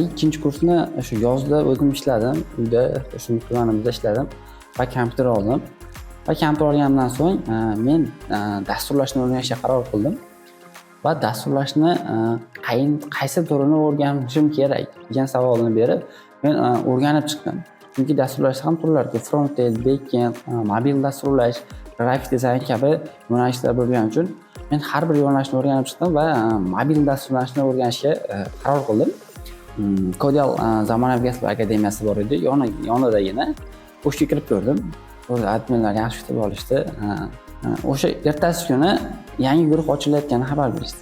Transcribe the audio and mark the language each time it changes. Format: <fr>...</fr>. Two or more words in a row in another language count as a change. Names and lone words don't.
<uz>2-kursni shu yozda o'zim ishladim, uyda, shu tumanimizda ishladim va kompyuter oldim. Va kompyuter olganimdan so'ng men dasturlashni o'rganishga qaror qildim. Va dasturlashni qaysi turini o'rganishim kerak degan savolni berib, men o'rganib chiqdim. Chunki dasturlash ham turlarga</uz> <en>front-end, back-end,</en> <uz>mobil dasturlash, grafik dizayn kabi yo'nalishlar bo'lgani uchun men har bir yo'nalishni o'rganib chiqdim va mobil dasturlashni o'rganishga qaror qildim. Kodal zamonaviy kasblar akademiyasi bor edi, yonidagina o'shga kirib ko'rdim. O'zi adminlar yaxshi kutib olishdi. O'sha ertasi kuni yangi guruh ochilayotganini xabar berishdi.</uz>